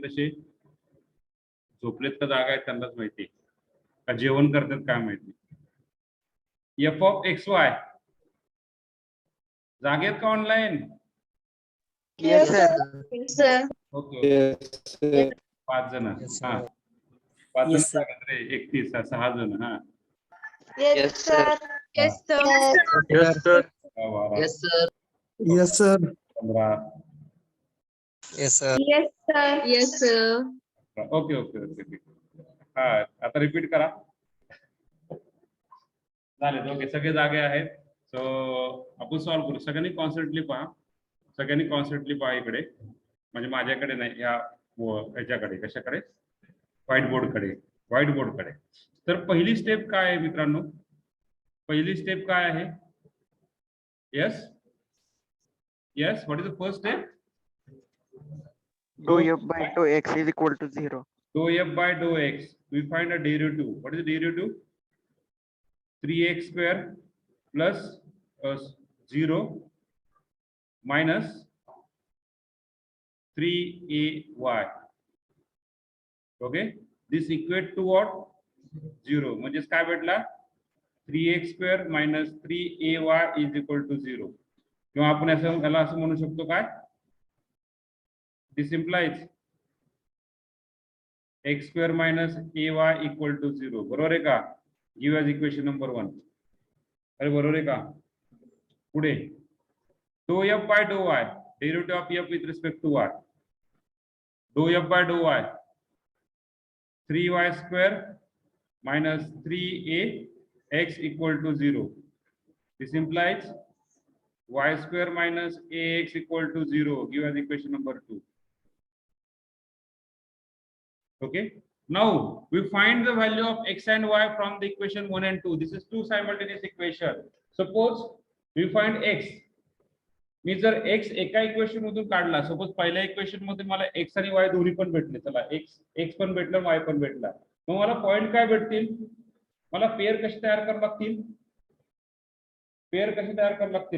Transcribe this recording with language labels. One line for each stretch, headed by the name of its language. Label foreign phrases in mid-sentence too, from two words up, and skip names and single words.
Marathi: तसे झोपलेत का जागा आहेत त्यांनाच माहिती, का जेवण करतात काय माहिती.
English: F of X Y
Marathi: जागेत का ऑनलाईन?
English: Yes, sir.
Marathi: ओके, 5 जण. हा, 5 जण जागेत रे. 31, 6 जण. हा,
English: Yes, sir. Yes, sir. Yes, sir. Yes, sir. Yes, sir. 15. Yes, sir. Yes, sir. Yes, sir.
Marathi: ओके ओके ओके. हा, आता रिपीट करा. झाले ओके, सगळे जागे आहेत. सो आपण सॉल्व करू. सगळ्यांनी कॉन्सन्ट्रेटली पहा इकडे, म्हणजे माझ्याकडे नाही, या ह्याच्याकडे. कशाकडे?
English: white boardकडे.
Marathi: तर पहिली स्टेप काय आहे मित्रांनो? पहिली स्टेप काय आहे?
English: यस, What is the first step? Dou f by dou x is equal to 0. Dou f by dou x, we find a derivative. What is the derivative? 3x square plus 0 minus 3ay. Okay, this equate to what 0.
Marathi: म्हणजेच काय भेटला
English: 3x square minus 3ay is equal to 0.
Marathi: किंवा आपण असं याला असं म्हणू शकतो काय,
English: this implies x square minus ay equal to 0.
Marathi: बरोबर आहे का?
English: give as equation number 1.
Marathi: अरे बरोबर आहे का?
English: पुढे dou f by dou y, derivative of f with respect to y. dou f by dou y 3y square minus 3ax equal to 0. This implies y square minus ax equal to 0. Give as equation number 2. Okay. Now we find the value of x and y from the equation 1 and 2. This is two simultaneous equation. Suppose we find x.
Marathi: मी जर x एका इक्वेशन मधून काढला, सपोज पहिल्या इक्वेशन मध्ये मला x आणि y दोन्ही पण भेटले, चला x पण भेटला y पण भेटला, मग मला पॉइंट काय भेटतील? मला पेयर कशी तयार करावी लागतील? पेयर कशी तयार करावी लागतील?